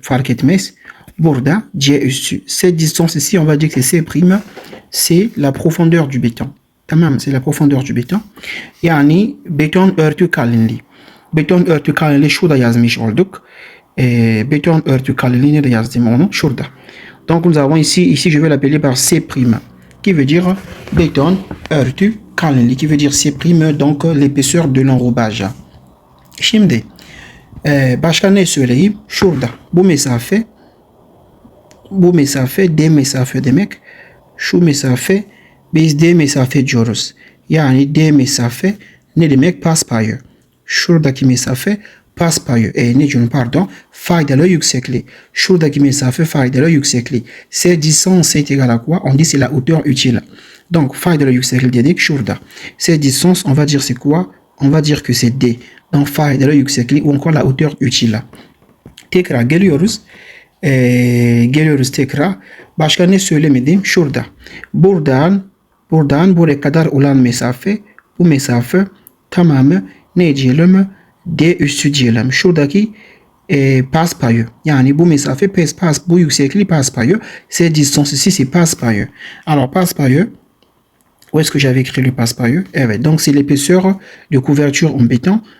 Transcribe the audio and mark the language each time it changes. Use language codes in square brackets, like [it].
[tr] Fark etmez. Burada C üssü. [fr] Cette distance ici on va dire que c'est C'. C'est la profondeur du béton. Tamam, c'est la profondeur du béton. [tr] Yani beton örtü kalınlığı. Beton örtü kalınlığı şurada yazmış olduk. Beton örtü kalınlığı nerede yazdım onu? Şurada. [fr] Donc nous avons ici je vais l'appeler par C', qui veut dire [tr] béton örtü kalınlığı, [fr] qui veut dire C', donc l'épaisseur de l'enrobage. [tr] Şimdi başka ne söyleyeyim? Şurada bu mesafe D mesafe demek. Şu mesafe biz D mesafe diyoruz. Yani D mesafe ne demek? Paspayı. Şuradaki mesafe paspayı. Ne diyorum pardon? Faydalı yüksekliği. Şuradaki mesafe faydalı yüksekliği. [fr] Cette distance est égale à quoi? On dit c'est la hauteur utile. [tr] Donc faydalı yüksekliği dedik şurada. [fr] Cette distance on va dire c'est quoi? On va dire que c'est D. Donc [tr] faydalı yüksekliği [fr] ou encore la hauteur utile. [tr] Tekrar geliyoruz. Geliyoruz tekrar. Başka ne söylemedim? Şurada. Buradan buraya kadar olan mesafe, bu mesafe tamamı ne diyelim? D üssü diyelim. Şuradaki paspayı. Yani bu mesafe bu yüksekliği paspayı. [fr] Cette distance ici c'est paspayı. Alors paspayı, où est-ce que j'avais écrit le paspayı? Evet. Donc c'est l'épaisseur de couverture en béton.